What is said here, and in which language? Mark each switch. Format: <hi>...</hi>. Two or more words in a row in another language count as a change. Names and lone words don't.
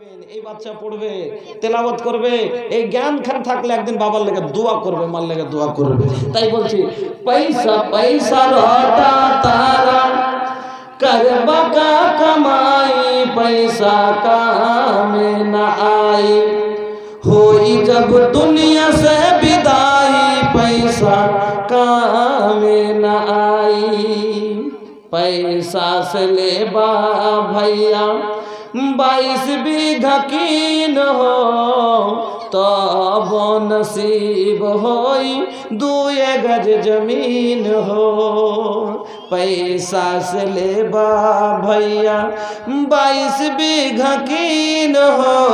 <bn>এই বাচ্চা পড়বে, তেলাওয়াত করবে, এই জ্ঞান খান থাকলে একদিন বাবার লেগে দোয়া করবে, মার লেগে দোয়া করবে। তাই বলছি পয়সা পয়সা রটা তারা</bn> <bho>करबा का कमाई पैसा काम न आई होई जब दुनिया से विदाई पैसा काम न आई पैसा से ले बा भैया 22 बीघा कीन हो तब नसीब होई 2 गज जमीन हो पैसा से ले बा भैया 22 बीघा कीन हो</bho>